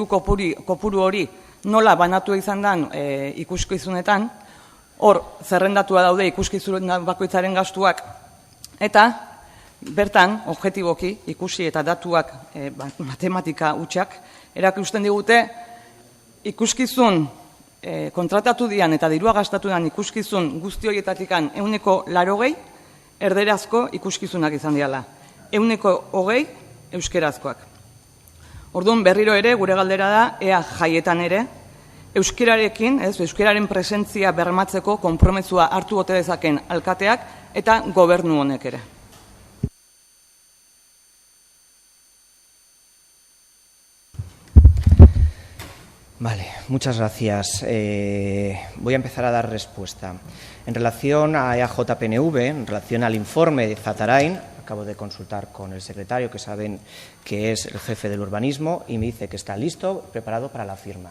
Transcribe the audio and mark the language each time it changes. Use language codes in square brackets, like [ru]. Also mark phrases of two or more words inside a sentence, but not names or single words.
[eu] kopuru hori nola banatu izan den ikuskizunetan, hor, zerrendatua daude ikuskizun bakoitzaren gastuak, eta bertan, objektiboki, ikusi eta datuak matematika hutsak, erakusten digute, ikuskizun kontratatu dian eta dirua gastatu dian ikuskizun guzti horietatikan 80% erderazko ikuskizunak izan diala. 120% euskerazkoak. Orduan berriro ere, gure galdera da, ea jaietan ere, euskerarekin, euskeraren presentzia bermatzeko konpromezua hartu ote dezaken alkateak eta gobernu honek ere. [es] Vale, muchas gracias. Voy a empezar a dar respuesta. En relación a EAJPNV, en relación al informe de Zatarain, acabo de consultar con el secretario, que saben que es el jefe del urbanismo, y me dice que está listo, preparado para la firma.